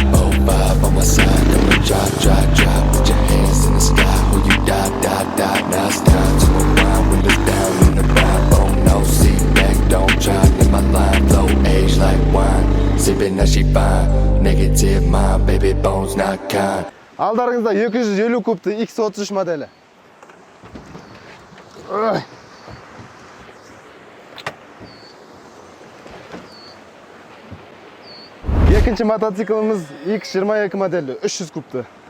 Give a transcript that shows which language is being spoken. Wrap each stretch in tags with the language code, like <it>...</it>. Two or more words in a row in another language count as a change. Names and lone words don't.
<en>05 on my side, gonna drop. Put your hands in the sky, who you die. Now it's time to unwind, windows down in the vibe. Oh no, sit back, don't try. Let my line flow, age like wine. Sipping that she fine, negative mind, baby bones not kind.</en> <kk>Алдарыңызда 250 кубты X33 моделі. Екінші мотоцикліміз X22 моделі 300 кубты.</kk>